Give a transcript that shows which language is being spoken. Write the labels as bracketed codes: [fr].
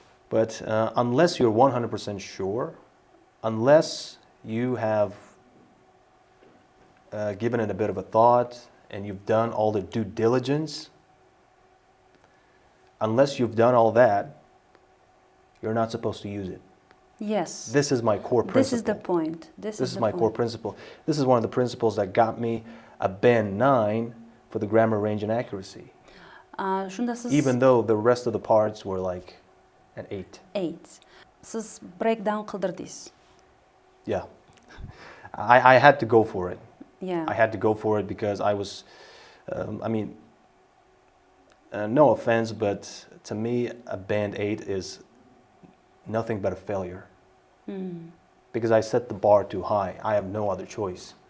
[en] But unless you're 100% sure, unless you have given it a bit of a thought and you've done all the due diligence, unless you've done all that, you're not supposed to use it. Yes. This is my core principle. This is the point. This is my core principle. This is one of the principles that got me a band 9 for the grammar range and accuracy. Even though the rest of the parts were like an 8. 8. [uz] Siz breakdown qildirdingiz. [en] Yeah. I had to go for it. Yeah. I had to go for it because I was, no offense, but to me, a band 8 is nothing but a failure. Because I set the bar too high. I have no other choice.